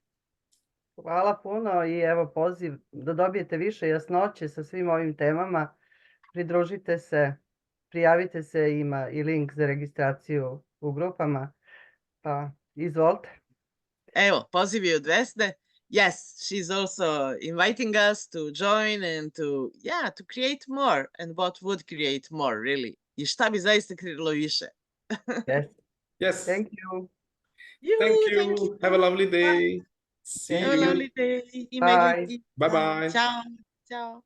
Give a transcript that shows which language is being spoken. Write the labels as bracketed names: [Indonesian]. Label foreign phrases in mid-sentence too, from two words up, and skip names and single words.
[Serbian] Hvala puno i evo poziv da dobijete više jasnoće sa svim ovim temama. Pridružite se, prijavite se, ima i link za registraciju u grupama, pa izvolite. Evo, poziv je od Vesne. [English] Yes, she's also inviting us to join and to create more. And what would create more, really? [Serbian] I šta bi zaista kreiralo više? [English] Yes. Thank you. Thank you. Have a lovely day. See you. Have a lovely day. Bye. Bye-bye. [Italian] Ciao. Ciao.